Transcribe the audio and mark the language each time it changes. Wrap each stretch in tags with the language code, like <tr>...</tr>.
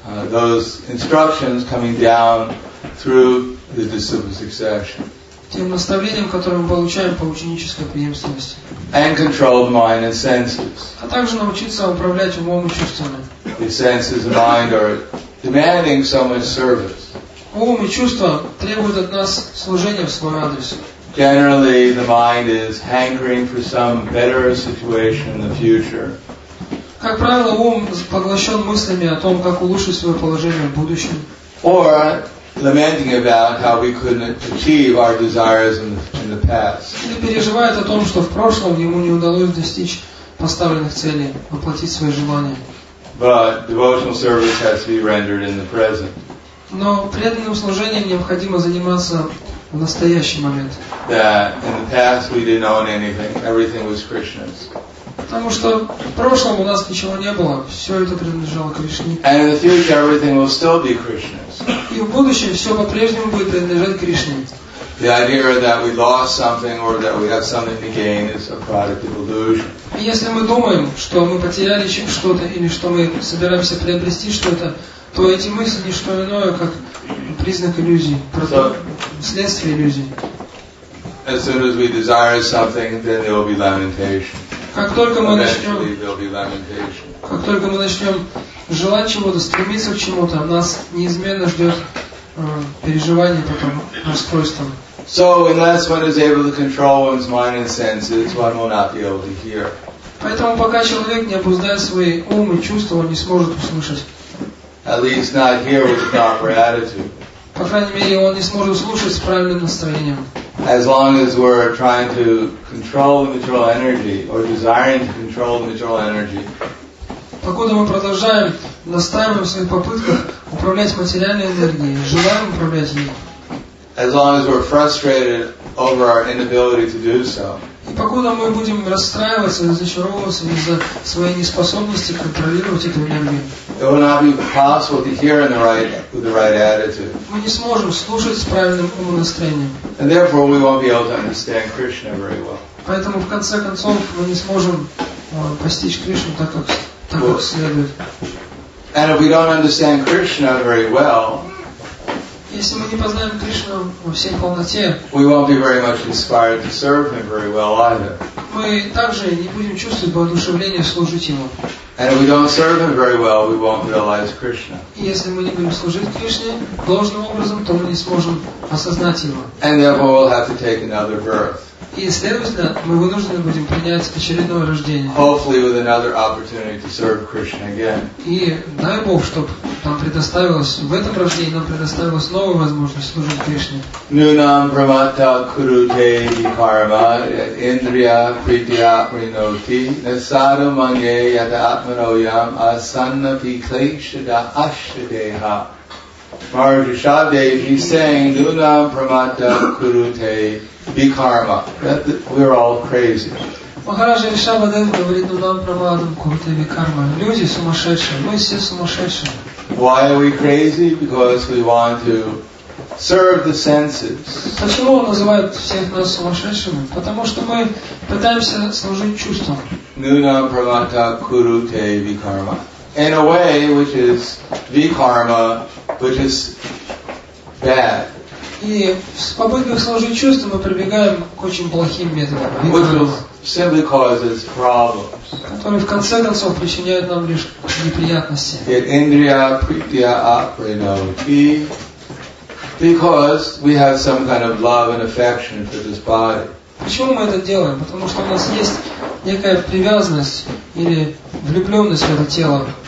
<en>Those instructions coming down through the disciple succession.</en> <ru>Тем наставлением, которое мы получаем по ученической преемственности.</ru> <en>And control the mind and senses.</en> <ru>А также научиться управлять умом и чувствами.</ru> <en>The senses and mind are demanding so much service.</en> <ru>Ум и чувства требуют от нас служения в свой адрес.</ru> <en>Generally, the mind is hankering for some better situation in the future.</en> <ru>Как правило, ум поглощен мыслями о том, как улучшить свое положение в будущем.</ru> <en>Or lamenting about how we couldn't achieve our desires in the past.</en> <ru>Или переживает о том, что в прошлом ему не удалось достичь поставленных целей, воплотить свои желания.</ru> <en>But devotional service has to be rendered in the present.</en> <ru>Но преданным служением необходимо заниматься в настоящий момент.</ru> <en>That in the past we didn't own anything, everything was Krishna's.</en> <ru>Потому что в прошлом у нас ничего не было, все это принадлежало Кришне.</ru> <en>And in the future everything will still be Krishna's.</en> <ru>И в будущем все по-прежнему будет принадлежать Кришне.</ru> <en>The idea that we lost something or that we have something to gain is a product of illusion.</en> <ru>И если мы думаем, что мы потеряли что-то или что мы собираемся приобрести что-то, то эти мысли не что иное, как признак иллюзий, следствие иллюзий.</ru> <en>As soon as we desire something, then there will be lamentation.</en> <ru>Как только мы</ru> <en>Eventually there will be lamentation.</en> <ru>начнем желать чего-то, стремиться к чему-то, нас неизменно ждет переживание потом, расстройство.</ru> <en>So unless one is able to control one's mind and senses, one will not be able to hear.</en> <ru>Поэтому пока человек не обуздает свои ум и чувства, он не сможет услышать.</ru> <en>At least not hear with the proper attitude.</en> <ru>По крайней мере, он не сможет слушать с правильным настроением.</ru> <en>As long as we're trying to control the material energy or desiring to control the material energy,</en> <ru>Покуда мы продолжаем, настаиваем в своих попытках управлять материальной энергией, желаем управлять ей.</ru> <en>as long as we're frustrated over our inability to do so,</en> <ru>И покуда мы будем расстраиваться, разочаровываться из-за своей неспособности контролировать эту энергию,</ru> <en>it will not be possible to hear with the right attitude.</en> <ru>мы не сможем слушать с правильным умонастроением.</ru> <en>And therefore we won't be able to understand Krishna very well.</en> <ru>Поэтому в конце концов мы не сможем постичь Кришну так, как следует.</ru> <en>And if we don't understand Krishna very well,</en> <ru>Если мы не познаем Кришну во всей полноте,</ru> <en>we won't be very much inspired to serve Him very well either.</en> <ru>мы также не будем чувствовать воодушевление служить Ему.</ru> <en>And if we don't serve Him very well, we won't realize Krishna.</en> <ru>И если мы не будем служить Кришне должным образом, то мы не сможем осознать Его.</ru> <en>And therefore we'll have to take another birth.</en> <ru>И, следовательно, мы вынуждены будем принять очередное рождение.</ru> <en>Hopefully with another opportunity to serve Krishna again.</en> <ru>И дай Бог, чтобы нам предоставилось, в этом рождении нам предоставилась новая возможность служить Кришне.</ru> <sa>Nunam pramata kurute karma indriya pritya prinoti nasada manye yata atmanoyam asanna pikleshada ashtadeha.</sa> <en>Maharaja Shadev is saying,</en> <sa>Nunam pramata kurute karma.</sa> <en>We're all crazy.</en> <ru>Махараджа Ришабадев говорит,</ru> <sa>ну нам прамадам куртеви карма.</sa> <ru>Люди сумасшедшие, мы все сумасшедшие.</ru> <en>Why are we crazy? Because we want to serve the senses.</en> <ru>Почему он называет всех нас сумасшедшими? Потому что мы пытаемся служить чувствам.</ru> <sa>Nunam pramata kurute vikarma.</sa> <en>In a way which is vikarma, which is bad.</en> <ru>И в попытках служить чувствам мы прибегаем к очень плохим методам,</ru> <en>Which simply causes problems.</en> <ru>которые в конце концов причиняют нам лишь неприятности.</ru> <en>Yet</en> <sa>indriya pritya aprinoti,</sa> <en>because we have some kind of love and affection for this body.</en> <ru>Почему мы это делаем? Потому что у нас есть некая привязанность или влюбленность в это тело.</ru>